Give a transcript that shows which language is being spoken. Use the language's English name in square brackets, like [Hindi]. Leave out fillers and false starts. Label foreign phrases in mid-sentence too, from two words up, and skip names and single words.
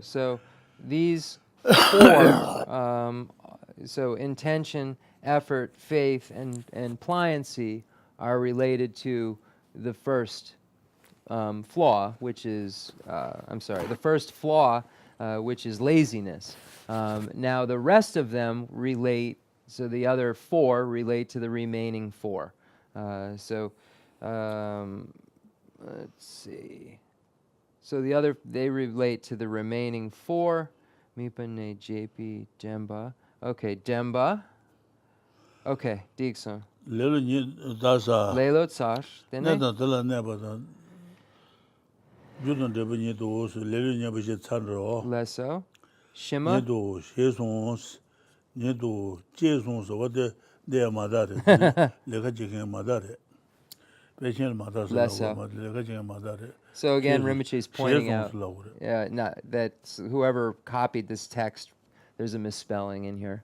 [English] So these four, so intention, effort, faith, and pliancy are related to the first flaw, which is, the first flaw, which is laziness. Now the rest of them relate, so the other four relate to the remaining four. Let's see. So they relate to the remaining four. Mipane JP Demba. Okay, Demba. Okay, Dixon. Lelo Tsash. Lesso. Shima. So again, Rinpoche is pointing out that whoever copied this text, there's a misspelling in here.